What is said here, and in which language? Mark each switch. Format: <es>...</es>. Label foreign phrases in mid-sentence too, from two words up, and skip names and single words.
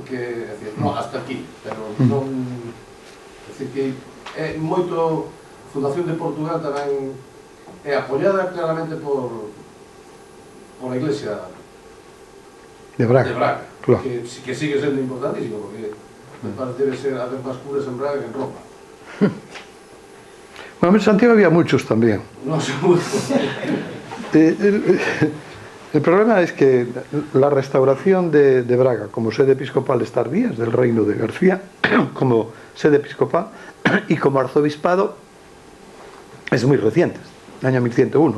<gl>Que, é dicir, non,</gl> <es>hasta aquí,</es> <gl>pero non, é dicir, que é moito, a Fundación de Portugal tamén é apoiada claramente por a Iglesia de Braga, claro. que sigue sendo importantísimo, porque me parece debe ser haber máis curas en Braga que en Roma.</gl> <es>Bueno, en Santiago había muchos también. No, seguro. El problema es que la restauración de Braga como sede episcopal es tardía, es del reino de García, como sede episcopal, y como arzobispado es muy reciente, año 1101.</es>